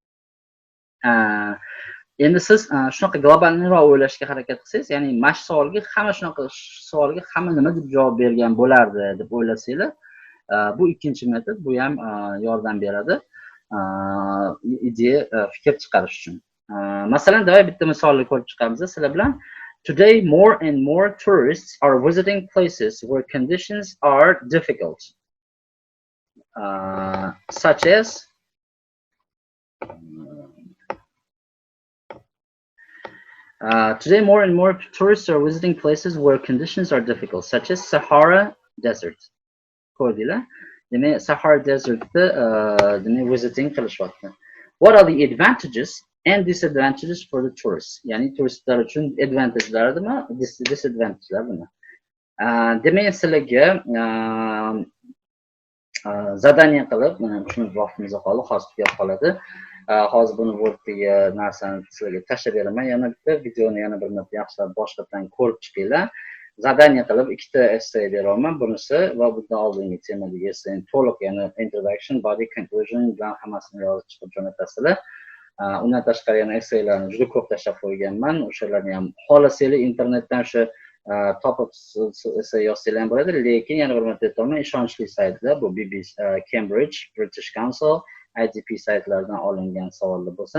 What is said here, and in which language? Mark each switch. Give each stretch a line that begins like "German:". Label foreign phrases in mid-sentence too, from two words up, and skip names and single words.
Uzbek: Endi siz shunaqa globalniroq o'ylashga harakat qilsangiz, ya'ni mana shu savolga hamma nima deb javob bergan bo'lardi deb o'ylasanglar, bu ikkinchi metod, bu ham yordam beradi ideya fikr chiqarish uchun. Masalan, davay bitta misolni ko'rib chiqamiz sizlar bilan.
English: Today more and more tourists are visiting places where conditions are difficult, such as today more and more tourists are visiting places where conditions are difficult, such as Sahara Desert.
Uzbek: Ko'rdinglar? Demak, Sahara Desertda demak visiting qilishyapti.
English: What are the advantages and disadvantages for the tourists?
Uzbek: Ya'ni turistlar uchun advantage'laridimi, disadvantage'laridimi? Demak, sizlarga zadaniya qilib, mana shuni vaqtimiz qoldi, hozir tugab qoladi. Hozir buni Word'dagi narsani sizlarga tashlab beraman. Yana bitta videoni yana bir marta yaxshilab boshqatdan ko'rib chiqinglar. Zadaniya qilib ikkita essay beraman. Bunisi va bundan oldingi temadagi essay to'liq, ya'ni
English: introduction, body, conclusion
Uzbek: bilan hammasini yozib chiqib jo'natasizlar. Undan tashqari yana essaylarni juda ko'p tashlab qo'yganman. O'shalarni ham xohlasanglar internetdan shu topib essay yozsanglar ham bo'ladi, lekin yana bir marta aytaman, ishonchli saytlar bu BBC, Cambridge, British Council, IDP saytlaridan olingan savollar bo'lsin.